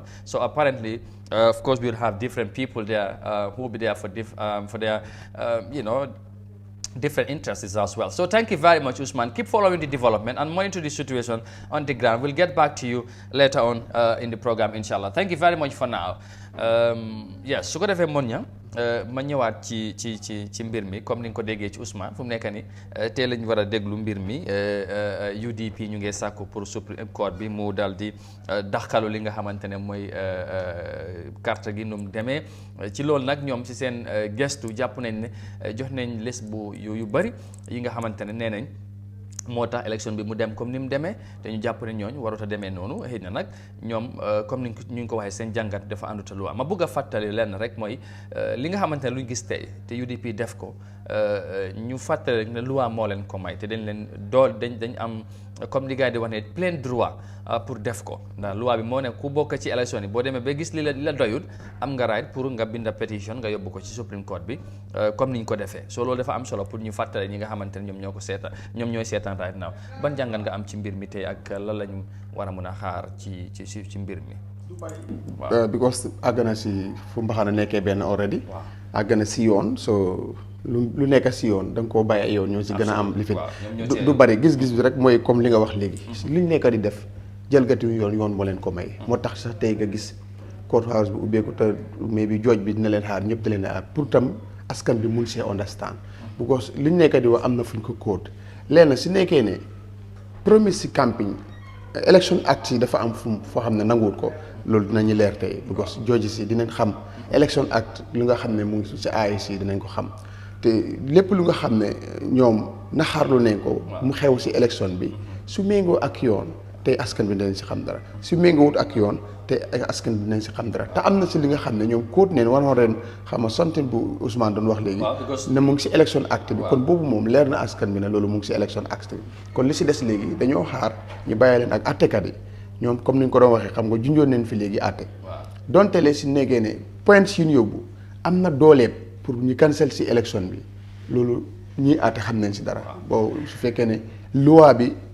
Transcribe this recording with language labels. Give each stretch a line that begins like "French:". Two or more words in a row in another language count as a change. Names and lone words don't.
English: So apparently, of course, we'll have different people there who will be there for their, different interests as well. So thank you very much, Usman. Keep following the development and monitor the situation on the ground. We'll get back to you later on in the program, inshallah. Thank you very much for now. Yes,
Wolof: su ko defee mon ña ma ñëwaat ci mbir mi comme ni nga ko déggee ci Ousmane fu mu nekk ni tey lañ war a déglu mbir mi UDP ñu ngi sàkku pour
English: Supreme Court
Wolof: bi mu dal di daxkalu li nga xamante ne mooy carte gi num demee ci loolu nag ñoom ci seen gestu jàpp nañ ne jox nañ liste bu yu bari yi nga xamante ne nee nañ moo tax élection bi mu dem comme ni mu demee te ñu jàpp ne ñooñu warut a demee noonu xëy na nag ñoom comme ni ñu ngi ko waxee seen jàngat dafa àndut a lu ma bëgg a fàttali lenn rek mooy li nga xamante ne lu ñu gis tey te UDP def ko ñu fàttali rek ne loi moo leen ko may te dañ leen dañ am comme li gars yi di wax ne
French: plein droit
Wolof: pour def ko ndax loi bi moo ne ku bokk ci élection yi boo demee ba gis li la doyul am nga right pour nga binda pétition nga yóbbu ko ci
English: Supreme Court
Wolof: bi comme ni ñu ko defee so loolu dafa am solo pour ñu fàttali ñi nga xamante ne ñoom ñooy seetaan
English: right now
Wolof: ban jàngat nga am ci mbir mi tey ak lan lañu war a mën a xaar ci mbir mi. because àgg na si fu mbaxana nekkee benn already. àgg na si yoon so lu nekk si yoon da nga koo bàyyi yoon ñoo si gën a am li fi du bari gis-gis bi rek mooy comme li nga wax léegi. li ñu nekk di def jalgati yoon moo leen ko may. moo tax sax tey nga gis
English: court house
Wolof: bi ubbeeku te mais bi jooj bi dina leen xaar ñëpp da leen a xaar pour tam askan bi mun
English: see understand.
Wolof: because li ñu nekk di wax am na fu ñu ko code léegi nag si nekkee ne promise si campagne
English: election act
Wolof: yi dafa am foo xam ne nanguwut ko loolu dinañu leer tey because jooji si dinañ xam
English: election act
Wolof: li nga xam ne mu ngi si IEC dinañ ko xam te lépp lu nga xam ne ñoom naxaarlu nañ ko mu xew si election bi su méngoo ak yoon tey askan bi dinañ si xam dara su méngoowut ak yoon te askan bi dinañ si xam dara te am na si li nga xam ne ñoom kóot neen war ren xam nga sontin bu Ousmane doon wax léegi ne mu ngi si
English: election act
Wolof: bi kon boobu moom leer na askan bi ne loolu mu ngi si
English: election act
Wolof: bi kon li si des léegi dañoo xaar ñu bàyyi leen ak attekat yi ñoom comme ni ñu ko doon waxee xam nga junjoon neen fi léegi atte donte lee si nekkee ne points yu ñu yóbbu am na dooleeb pour ñu cancel si election bi loolu ñuy atte xam nañ si dara boo su fekkee ne loi bi